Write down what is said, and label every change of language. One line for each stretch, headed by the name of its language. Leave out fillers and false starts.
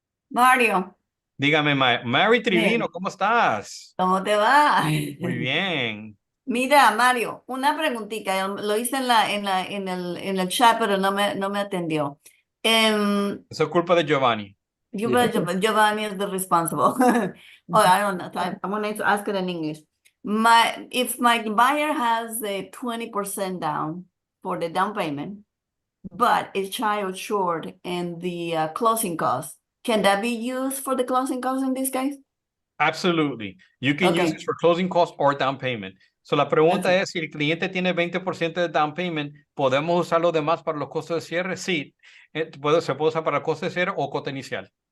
Spanish: Mario, Dígame, Mary Trivino, ¿cómo estás? ¿cómo te va? Muy bien. Mira, Mario, una preguntita. Lo hice en el chat, pero no me atendió. Eso es culpa de Giovanni.
English: Giovanni is the responsible. Oh, I don't know. I'm going to ask it in English. If my buyer has a 20% down for the down payment, but is child short and the closing costs, can that be used for the closing costs in this case? Absolutely. You can use Okay. it for closing costs or down payment.
Spanish: So la pregunta es, si el cliente tiene 20% de down payment, ¿podemos usar lo demás para los costos de cierre? Sí. Se puede usar para el costo de cierre o cuota inicial.